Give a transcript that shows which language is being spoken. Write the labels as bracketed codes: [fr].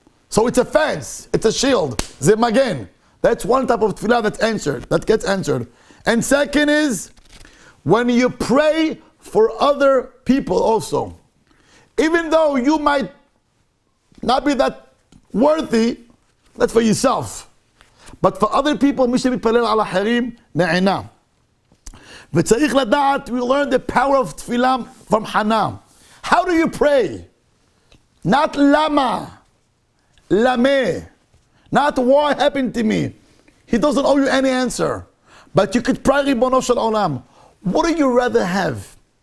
[en] So it's a fence, it's a shield, zemagen. That's one type of tefillah that's answered, that gets answered. And second is, when you pray for other people also. Even though you might not be that worthy, that's for yourself. But for other people, [he] מי שמתפלל על אחרים, נענה. וצריך לדעת, [en] we learn the power of tefillah from Chana. How do you pray? Not lama, lame. Not what happened to me. He doesn't owe you any answer. But you could pray, Ribono Shel Olam. What do you rather have?